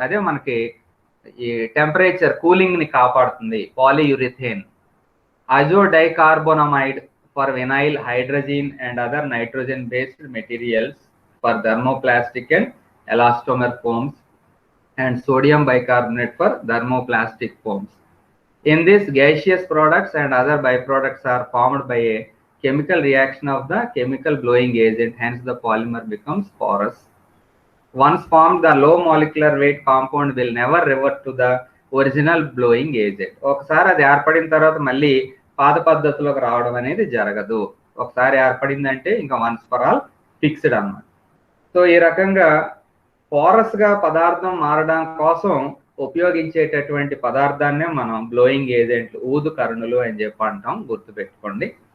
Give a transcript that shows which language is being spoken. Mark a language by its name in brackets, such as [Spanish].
[Telugu] అదే మనకి ఈ టెంపరేచర్ కూలింగ్ ని కాపాడుతుంది polyurethane. [English] Azodicarbonamide for vinyl, hydrogen and other nitrogen based materials for thermoplastic and elastomer foams and sodium bicarbonate for thermoplastic foams. In this, gaseous products and other byproducts are formed by a chemical reaction of the chemical blowing agent, hence the polymer becomes porous. Once formed, the low molecular weight compound will never revert to the original blowing agent. [Telugu] ఒకసారి అది ఏర్పడిన తర్వాత మళ్ళీ పాత పద్ధతిలోకి రావడం అనేది జరగదు. ఒకసారి ఏర్పడిందంటే ఇంకా [English] once for all fixed [Telugu] అన్నమాట. సో ఈ రకంగా పోరస్ గా పదార్థం మారడం కోసం ఉపయోగించేటటువంటి పదార్థాన్నే మనం బ్లోయింగ్ ఏజెంట్లు, ఊదు కరణులు అని చెప్పి అంటాం. గుర్తుపెట్టుకోండి.